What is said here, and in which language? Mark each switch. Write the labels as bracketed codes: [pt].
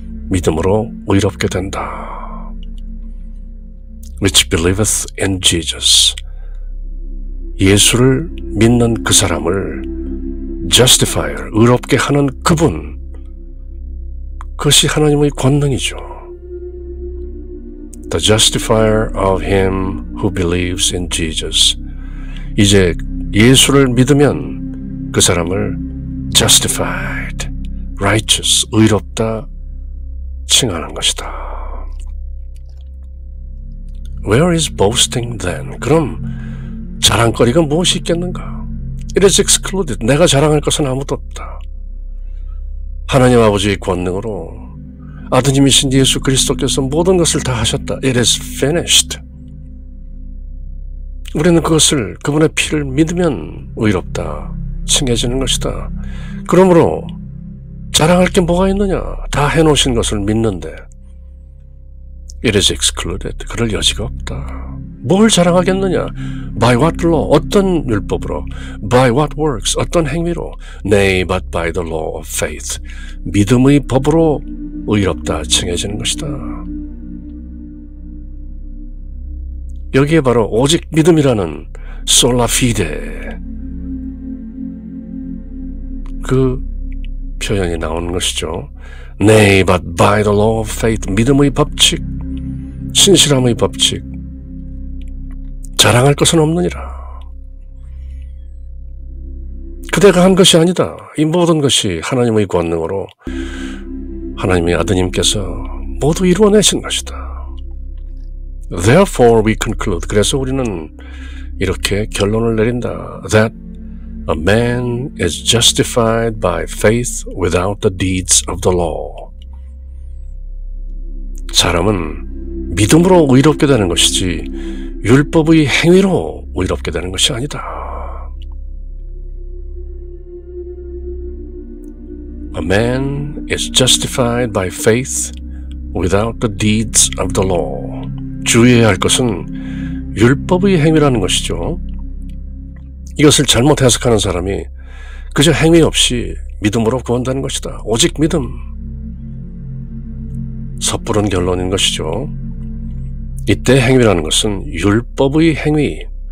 [ko] 믿음으로 의롭게 된다. [en] Which believeth in Jesus. [ko] 예수를 믿는 그 사람을 justifier, 의롭게 하는 그분, 그것이 하나님의 권능이죠. [en] The justifier of him who believes in Jesus. [ko] 이제 예수를 믿으면 그 사람을 justified, righteous, 의롭다 칭하는 것이다. [en] Where is boasting then? [ko] 그럼 자랑거리가 무엇이 있겠는가? [en] It is excluded. [ko] 내가 자랑할 것은 아무도 없다. 하나님 아버지의 권능으로 아드님이신 예수 그리스도께서 모든 것을 다 하셨다. [en] It is finished. [ko] 우리는 그것을, 그분의 피를 믿으면 의롭다 칭해지는 것이다. 그러므로 자랑할 게 뭐가 있느냐? 다 해놓으신 것을 믿는데 [en] It is excluded. [ko] 그럴 여지가 없다. 뭘 자랑하겠느냐? [en] By what law? [ko] 어떤 율법으로? [en] By what works? [ko] 어떤 행위로? [en] Nay, but by the law of faith. [ko] 믿음의 법으로 의롭다 칭해지는 것이다. 여기에 바로 오직 믿음이라는 sola fide, 그 표현이 나오는 것이죠. [en] Nay, but by the law of faith. [ko] 믿음의 법칙, 신실함의 법칙. 자랑할 것은 없느니라. 그대가 한 것이 아니다. 이 모든 것이 하나님의 권능으로 하나님의 아드님께서 모두 이루어내신 것이다. [en] Therefore we conclude. [ko] 그래서 우리는 이렇게 결론을 내린다. [en] That a man is justified by faith without the deeds of the law. [ko] 사람은 믿음으로 의롭게 되는 것이지 율법의 행위로 의롭게 되는 것이 아니다. [en] A man is justified by faith without the deeds of the law. [ko] 주의해야 할 것은 율법의 행위라는 것이죠. 이것을 잘못 해석하는 사람이 그저 행위 없이 믿음으로 구원되는 것이다. 오직 믿음. 섣부른 결론인 것이죠. 이때 행위라는 것은 율법의 행위.